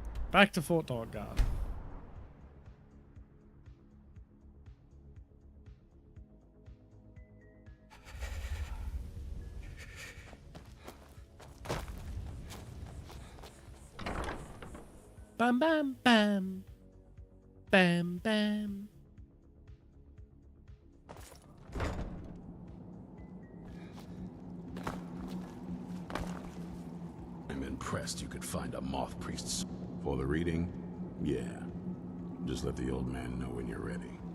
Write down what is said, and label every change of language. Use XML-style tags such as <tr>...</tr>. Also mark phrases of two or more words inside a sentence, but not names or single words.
<en>Back to Fort Dawnguard. Bam, bam, bam. Bam, bam. I'm impressed you could find a moth priest's. For the reading? Yeah. Just let the old man know when you're ready.</en>